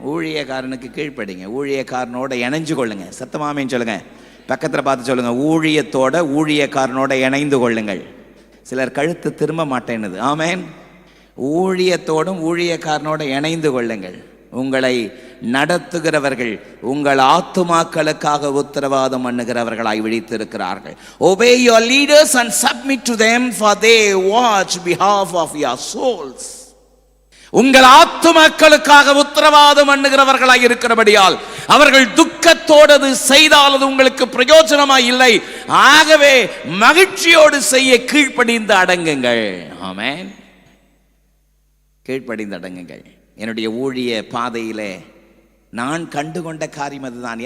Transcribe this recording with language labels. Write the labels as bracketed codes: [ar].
[ta] ஊழியக்காரனுக்கு கீழ்ப்படிங்க, ஊழியக்காரனோட இணைஞ்சு கொள்ளுங்க. சத்தமாமேன்னு சொல்லுங்க, பக்கத்தில் பார்த்து சொல்லுங்க, ஊழியத்தோட ஊழியக்காரனோட இணைந்து கொள்ளுங்கள். சிலர் கழுத்து திரும்ப மாட்டேன்னுது. ஆமென். ஊழியத்தோடும் ஊழியக்காரனோட இணைந்து கொள்ளுங்கள். உங்களை நடத்துகிறவர்கள் உங்கள் ஆத்துமாக்களுக்காக உத்தரவாதம் பண்ணுகிறவர்களாய் விழித்திருக்கிறார்கள். [en] Obey your leaders and submit to them, for they watch behalf of your souls. [ta] உங்கள் ஆத்துமாக்களுக்காக உத்தரவாதம் பண்ணுகிறவர்களாய் இருக்கிறபடியால் அவர்கள் துக்கத்தோடு செய்தால் அது உங்களுக்கு பிரயோஜனமாய் இல்லை. ஆகவே மகிழ்ச்சியோடு செய்ய கீழ்ப்படிந்து அடங்குங்கள். ஆமென். கீழ்ப்படிந்து அடங்குங்கள். என்னுடைய ஊழிய பாதையிலே நான் கண்டுகொண்ட காரியம் அதுதான்.